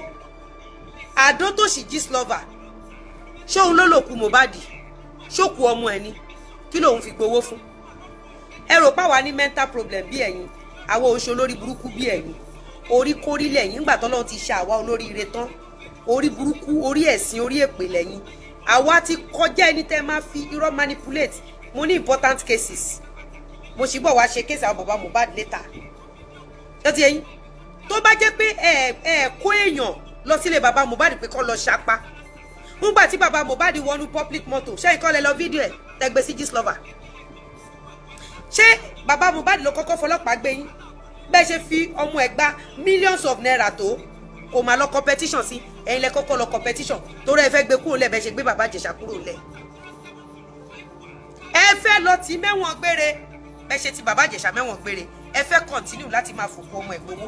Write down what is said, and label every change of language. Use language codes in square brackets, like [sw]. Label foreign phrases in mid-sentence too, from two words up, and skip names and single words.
[yo] Adótòṣì Gistlover ṣóun ló lòkú Mohbad, ṣókú ọmọ ẹ̀ ni, kí lòun fi gbowó fún? Ẹ rò páwa ní mental problem bí ẹ̀yin, àwọn oṣù olórí burúkú bí ẹ̀yin, orí kórí lẹ́yìn nígbà tọ́lọ́run ti ṣe àwa olóríire tán, orí burúkú, orí ẹ̀sìn, orí èpè lẹ́yìn. Àwa ti kọjá ẹni tẹ́ máa fi irọ́ manipulate. Mo ní [en] important cases, [yo] mo sì bọ̀ wá ṣe case àwọn bàbá Mohbad later. Ẹ ti ẹ̀yin tó bá jẹ́ pé ẹ kó èèyàn lọ sílé bàbá Mohbad pé kó lọ ṣapa nígbà tí bàbá Mohbad wọnú [en] public motor, [yo] ṣé nǹkan lẹ lọ fídíò ẹ̀ tẹ́gbẹ́ sí Gistlover? Ṣé bàbá Mohbad ló kọ́kọ́ fọlọ́pàá gbé yín bẹ́ẹ̀ ṣe fi ọmọ ẹ̀ gba [en] millions of naira [yo] tó kò máa lọ competition sí? Ẹ̀yin lẹ kọ́kọ́ lọ competition torí ẹ fẹ́ gbé kúrò lẹ̀ bẹ́ẹ̀ ṣe gbé bàbá Ìjẹ̀ṣà kúrò lẹ̀. Ẹ fẹ́ lọ tí mẹ́wọ̀n gbére bẹ́ẹ̀ ṣe ti bàbá Ìjẹ̀ṣà mẹ́wọ̀n gbére, ẹ fẹ́ continue láti máa fòkú ọmọ ẹ̀ gbowó.